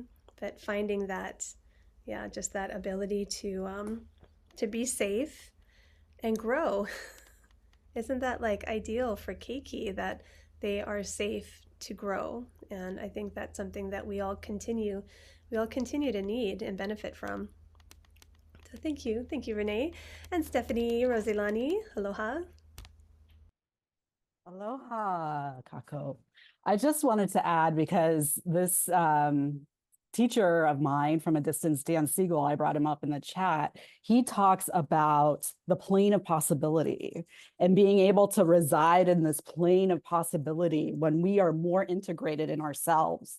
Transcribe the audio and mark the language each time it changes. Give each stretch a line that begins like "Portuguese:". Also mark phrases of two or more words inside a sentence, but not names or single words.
English: But finding that, just that ability to be safe and grow. Isn't that like ideal for keiki, that they are safe to grow? And I think that's something that we all continue to need and benefit from. So thank you, Renee. And Stephanie, Rosilani, aloha. Aloha, Kako. I just wanted to add, because this teacher of mine from a distance, Dan Siegel, I brought him up in the chat. He talks about the plane of possibility and being able to reside in this plane of possibility when we are more integrated in ourselves.